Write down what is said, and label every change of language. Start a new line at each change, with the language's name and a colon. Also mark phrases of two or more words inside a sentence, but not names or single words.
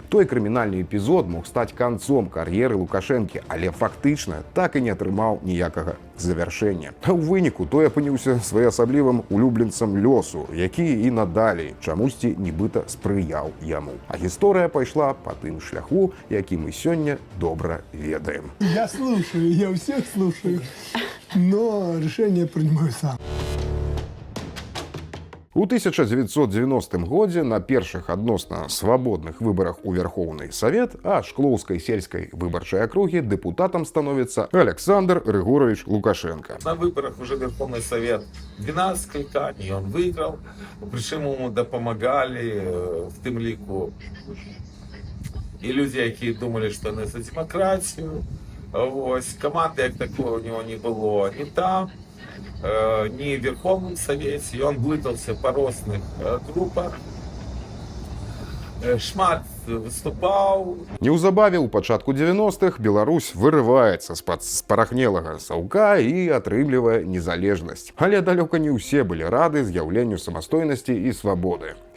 Belarusian: Той крымінальны эпізод мог стаць канцом кар'еры Лукашэнкі, але фактычна так і не атрымаў ніякага завяршэння. А ў выніку той апыніўся своеасаблівым улюбленцам лёсу, які і надалей чамусьці нібыта спрыяў яму. А гісторыя пайшла па тым шляху, які мы сёння добра ведаем.
Russian: Я слушаю, я всех слушаю, но решение принимаю сам.
Belarusian: У 1990 годзе на першых адносна свабодных выбарах у Верхоўны Савет, а Шклоўскай сельскай выбарчай акругі дэпутатам становіцца Александр Григорович Лукашенко.
Russian: На выборах уже Верховный Совет 12 кликаний, он выиграл, причем ему допомагали в тем лику и люди, які думали, что они за демократию. Ось, команды як такої у него не было ни там, ни в Верховном Совете, и он блытался по розных группах.
Belarusian: Шмат выступаў. Неўзабаве ў пачатку 90-х Беларусь вырываецца з-пад спарахнелага саўка і атрымлівае незалежнасць. Але далёка не ўсе былі рады з'яўленню самастойнасці і свабоды.